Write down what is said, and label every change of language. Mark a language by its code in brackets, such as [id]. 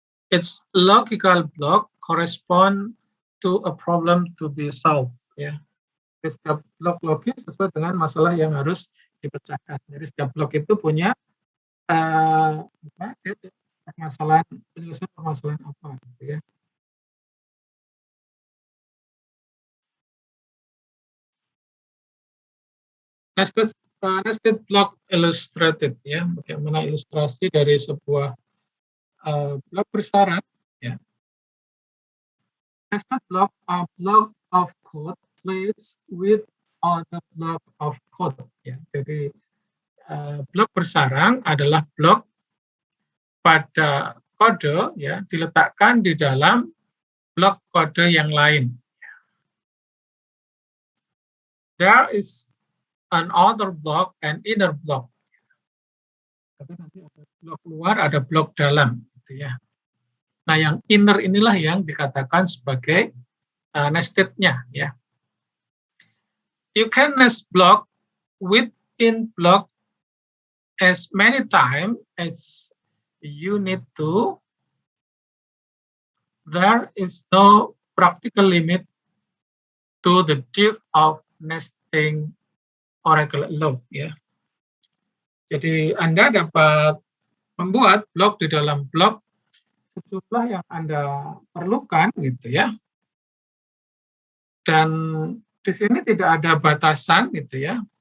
[en] Its logical block correspond to a problem to be solved. Ya. [id] Setiap blok logis sesuai dengan masalah yang harus dipecahkan. Jadi setiap blok itu punya penyelesaian permasalahan apa, gitu ya. [en] Nested block illustrated, [id] ya, bagaimana ilustrasi dari sebuah blok bersarang, ya. [en] Nested block are block of code placed with other block of code, ya. [id] Jadi blok bersarang adalah blok pada kode, ya, diletakkan di dalam blok kode yang lain. [en] There is an outer block and inner block. [id] Jadi nanti ada blok luar, ada blok dalam, gitu ya. Nah, yang inner inilah yang dikatakan sebagai nested-nya, ya. [en] You can nest block within block as many times as you need to. There is no practical limit to the depth of nesting Oracle alone, ya. [id] Jadi Anda dapat membuat blok di dalam blok sejumlah yang Anda perlukan, gitu ya. Dan di sini tidak ada batasan, gitu ya.